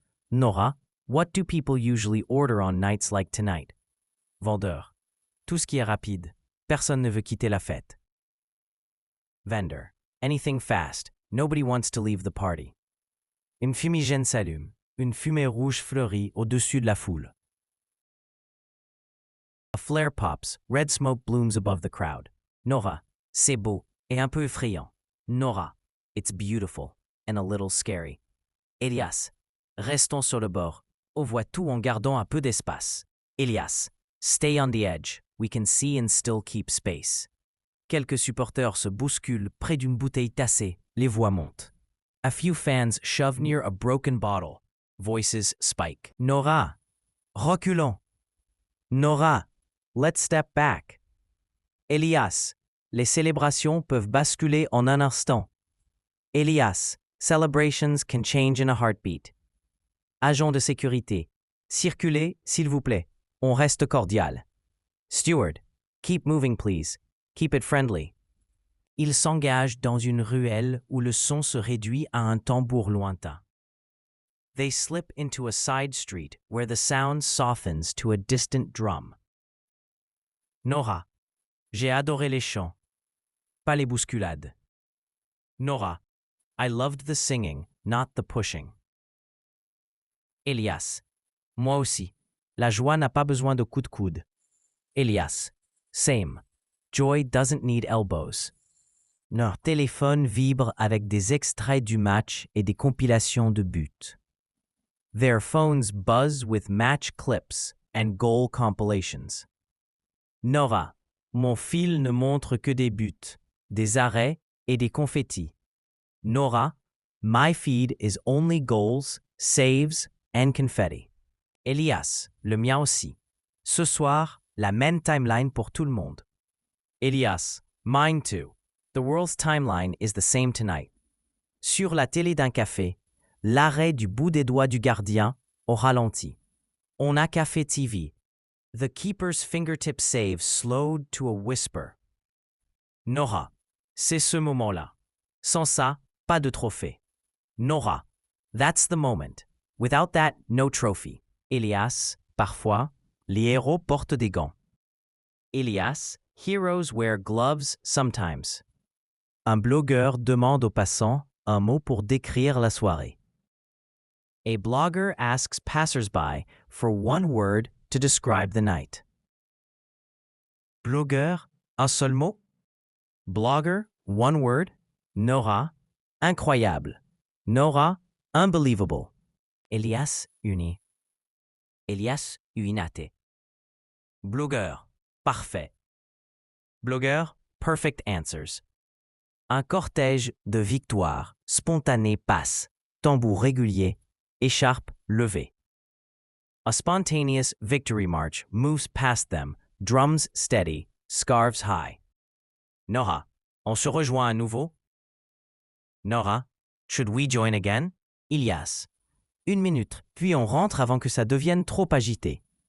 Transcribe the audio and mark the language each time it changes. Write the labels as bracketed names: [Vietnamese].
[English] Nora, what do people usually order on nights like tonight? [French] Vendeur, tout ce qui est rapide. Personne ne veut quitter la fête. [English] Vendor, anything fast. Nobody wants to leave the party. [French] Une fumigène s'allume. Une fumée rouge fleurit au-dessus de la foule. [English] A flare pops. Red smoke blooms above the crowd. Nora, [French] c'est beau et un peu effrayant. [English] Nora, it's beautiful and a little scary. [French] Elias, restons sur le bord. On voit tout en gardant un peu d'espace. [English] Elias, stay on the edge. We can see and still keep space. [French] Quelques supporters se bousculent près d'une bouteille tassée. Les voix montent. [English] A few fans shove near a broken bottle. Voices spike. Nora, [French] reculons. [English] Nora, let's step back. [French] Elias, les célébrations peuvent basculer en un instant. [English] Elias, celebrations can change in a heartbeat. [French] Agent de sécurité, circulez, s'il vous plaît. On reste cordial. [English] Steward, keep moving please. Keep it friendly. [French] Il s'engage dans une ruelle où le son se réduit à un tambour lointain. [English] They slip into a side street where the sound softens to a distant drum. [French] Nora, j'ai adoré les chants, pas les bousculades. [English] Nora, I loved the singing, not the pushing. [French] Elias, moi aussi, la joie n'a pas besoin de coups de coude. [English] Elias, same. Joy doesn't need elbows. [French] Leur téléphone vibre avec des extraits du match et des compilations de buts. [English] Their phones buzz with match clips and goal compilations. [French] Nora, mon fil ne montre que des buts, des arrêts et des confettis. [English] Nora, my feed is only goals, saves and confetti. [French] Elias, le mien aussi. Ce soir, la même timeline pour tout le monde. [English] Elias, mine too. The world's timeline is the same tonight. [French] Sur la télé d'un café, l'arrêt du bout des doigts du gardien au ralenti. [English] On a café TV. The keeper's fingertip save slowed to a whisper. [French] Nora, c'est ce moment-là. Sans ça, pas de trophée. [English] Nora, that's the moment. Without that, no trophy. [French] Elias, parfois, les héros portent des gants. [English] Elias, heroes wear gloves sometimes. [French] Un blogueur demande aux passants un mot pour décrire la soirée. [English] A blogger asks passers-by for one word to describe the night. [French] Blogueur, un seul mot? [English] Blogger, one word? [French] Nora, incroyable. Nora, [English] unbelievable. [French] Elias, uni. Elias, [English] uinate. [French] Blogueur, parfait. Blogueur, [English] perfect answers. [French] Un cortège de victoires spontanées passe, tambour régulier, écharpe levée. [English] A spontaneous victory march moves past them, drums steady, scarves high. [French] Nora, on se rejoint à nouveau? [English] Nora, should we join again? [French] Ilias, 1 minute, puis on rentre avant que ça devienne trop agité.